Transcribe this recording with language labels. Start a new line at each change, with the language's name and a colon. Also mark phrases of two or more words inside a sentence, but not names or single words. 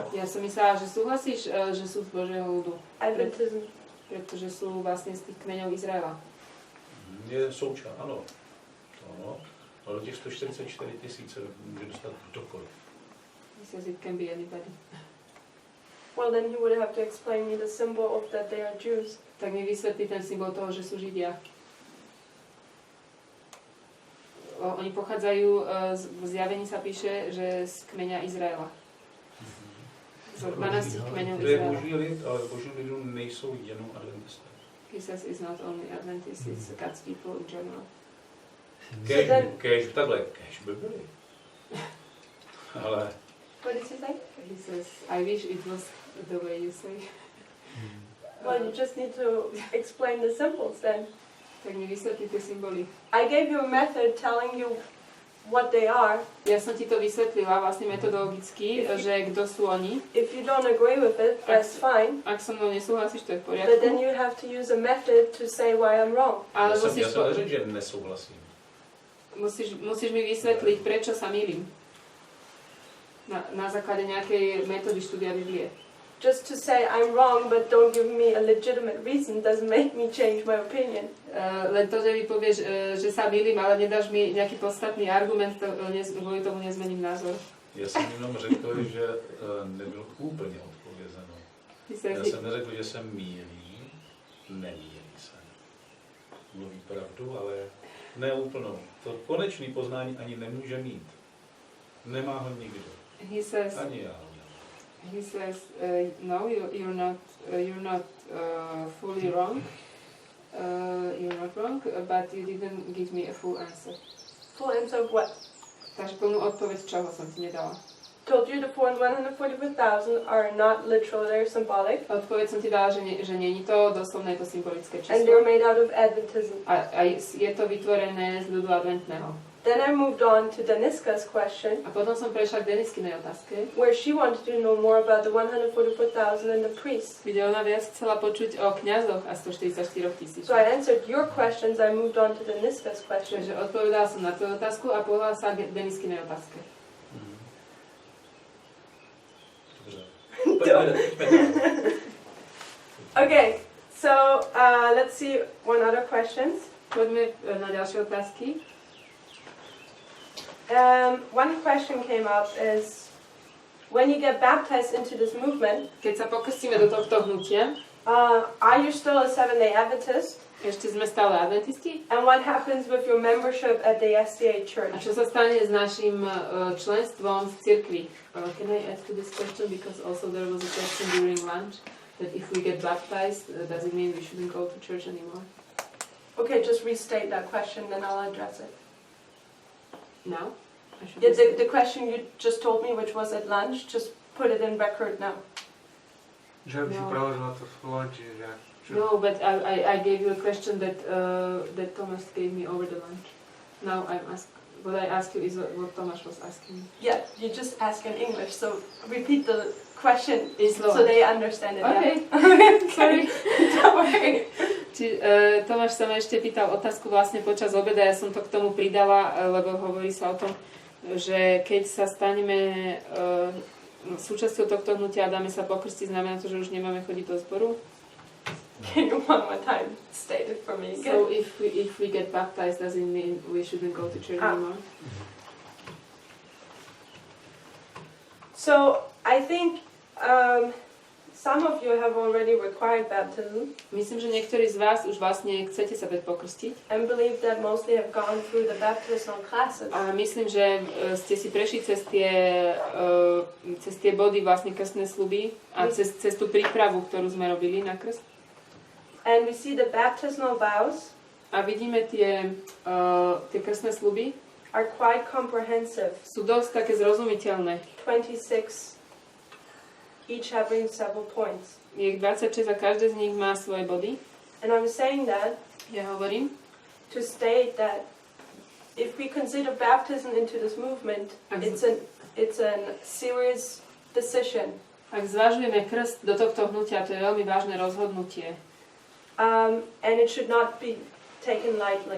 Slovak: Ja som myslela, že súhlasíš, že sú z Božieho ľudu.
English: Adventism.
Slovak: Pretože sú vlastne z tých kmeňov Izraela.
Czech: Je součást, ano. To No, ale do těch 144 000 se může dostat kdokoliv.
English: He says it can be anybody. Well, then he would have to explain me the symbol of that they are Jews.
Slovak: Tak mi vysvetlí ten symbol toho, že sú Židia. Oni pochádzajú, v zjavení sa píše, že z kmeňa Izraela. Z 12 kmeňov To je Izraela.
Czech: boží lid, ale boží lidu nejsou jenom adventisté.
English: He says it's not only Adventists, it's God's people in general.
Czech: Kéž by byli. Ale
English: What did he say? He says, I wish it was the way you say. Well, you just need to explain the symbols then.
Slovak: Tak mi vysvetlí tie symboly.
English: I gave you a method telling you what they are.
Slovak: Ja som ti to vysvetlila vlastne metodologicky, že kto sú oni.
English: If you don't agree with it, that's fine.
Slovak: Ak so mnou nesúhlasíš, to je v
English: But then
Slovak: poriadku.
English: you have to use a method to say why I'm wrong.
Slovak: Ale
Czech: já jsem
Slovak: musíš
Czech: neřekl, že nesouhlasím.
Slovak: musíš mi vysvetliť, prečo sa mýlim. Na základe nejakej metódy štúdia Biblie.
English: Just to say I'm wrong, but don't give me a legitimate reason doesn't make me change my opinion.
Slovak: Len to, že mi povieš, že sa mýlim, ale nedáš mi nejaký podstatný argument, kvôli tomu nezmením názor.
Czech: Já jsem jenom řekl, že nebyl úplně odpovězeno. Já jsem neřekl, že se mýlí, nemýlí se. Mluví pravdu, ale ne úplnou. To konečný poznání ani nemůže mít. Nemá ho nikdo.
English: He says,
Czech: Ani já. no,
English: you're not fully wrong. You're not wrong, but you didn't give me a full answer. Full answer of what?
Slovak: Takže plnú odpoveď, čoho som ti nedala.
English: Told you the 144,000 are not literal, they're symbolic.
Slovak: Odpoveď som ti dala, že nie je to doslovné, je to symbolické
English: And they're
Slovak: číslo.
English: made out of Adventism.
Slovak: A je to vytvorené z ľudu adventného.
English: Then I moved on to Daniska's question,
Slovak: A potom som prešla k Deniskinej otázke,
English: where she wanted to know more about the 144,000 and the priests.
Slovak: kde ona viac chcela počuť o kňazoch a 144 000.
English: So I answered your questions, I moved on to Daniska's question.
Slovak: Takže odpovedala som na tvoju otázku a povedala sa k Deniskinej otázke.
English: Okay, so let's see one other questions.
Slovak: Poďme na ďalšie otázky.
English: One question came up is, when you get baptized into this movement,
Slovak: Keď sa pokrstíme do tohto hnutia,
English: are you still a Seventh-day Adventist?
Slovak: ešte sme stále adventisti?
English: And what happens with your membership at the SDA
Slovak: A
English: church?
Slovak: čo sa stane s našim členstvom v cirkvi?
English: Can I add to this question? Because also there was a question during lunch that if we get baptized, does it mean we shouldn't go to church anymore? Okay, just restate that question, then I'll address it. Now? I should Yeah, restate. the question you just told me, which was at lunch, just put it in record now.
Slovak: Že by si No. preložila to slovo, čiže...
English: No, but I gave you a question that that Thomas gave me over the lunch. Now I'm asked. What I asked you is what Thomas was asking. Yeah, you just ask in English, so repeat the question In so Slovak. they understand it. Okay. Yeah. Sorry. Don't worry.
Slovak: Tomáš sa ma ešte pýtal otázku vlastne počas obeda, ja som to k tomu pridala, lebo hovorí sa o tom, že keď sa staneme súčasťou tohto hnutia a dáme sa pokrstiť, znamená to, že už nemáme chodiť do zboru.
English: Can you one more time state it for me again? So if we get baptized, does it mean we shouldn't go to church anymore? So I think some of you have already required baptism
Slovak: Myslím, že niektorí z vás už vlastne chcete sa dať pokrstiť.
English: and believe that mostly have gone through the baptismal classes.
Slovak: A myslím, že ste si prešli cez tie body vlastne krstné sľuby a cez tú prípravu, ktorú sme robili na krst.
English: And we see the baptismal vows
Slovak: A vidíme tie krstné sľuby,
English: are quite comprehensive.
Slovak: sú dosť také zrozumiteľné.
English: 26, each having several points.
Slovak: Je ich 26 a každé z nich má svoje body.
English: And I'm saying that
Slovak: Ja hovorím,
English: to state that if we consider baptism into this movement, it's a serious decision.
Slovak: ak zvažujeme krst do tohto hnutia, to je veľmi vážne rozhodnutie.
English: And it should not be taken lightly.